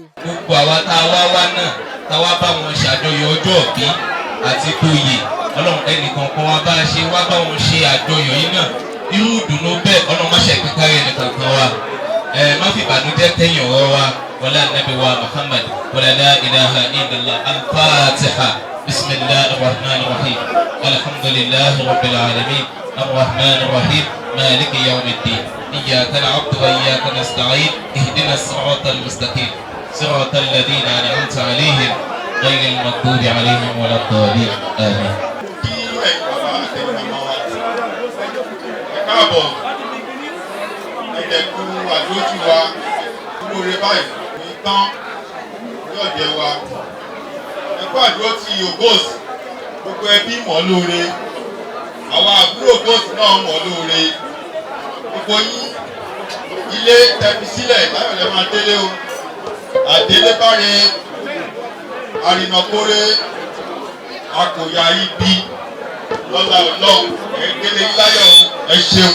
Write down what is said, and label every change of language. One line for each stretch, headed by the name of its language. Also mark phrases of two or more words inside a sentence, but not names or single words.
Yoruba: Gbogbo àwa tá a wá náà tá a wá bá wọn ṣàjọyọ̀ ọjọ́ òbí àti tóyè Ọlọ́run ẹnìkan kan wá bá a ṣe wá bá wọn ṣe àjọyọ̀ yìí náà irú ìdùnnú bẹ́ẹ̀ Ọlọ́run má ṣe kíkárí ẹnìkan kan wa má fi ìbànújẹ́ tẹ̀yìn ọ̀rọ̀ wa wọlé anabi wa Muhammad wọlé
Arabic: لا إله إلا الله الفاتحة بسم الله الرحمن الرحيم الحمد لله رب العالمين الرحمن الرحيم مالك يوم الدين إياك نعبد وإياك نستعين اهدنا الصراط المستقيم صراط الذين أنعمت عليهم غير المغضوب عليهم ولا الضالين آمين.
Yoruba: Káàbọ̀ ẹ̀dẹ̀kú àdójú wa lóore báyìí ní tán ní ọ̀dẹ̀ wa ẹ ẹ̀kọ́ àdúró ti Ogos gbogbo ẹbí mọ̀ lóore àwọn àbúrò Ogos náà mọ̀ lóore gbogbo yín ilé tẹ̀fi sílẹ̀ láyọ̀ lẹ́ máa délé o àdélébáre àrìnàkórè akòyà ibi lọ́la ọlọ́run ẹ̀ẹ́dẹ́lẹ́ láyọ̀ ẹ ṣeun.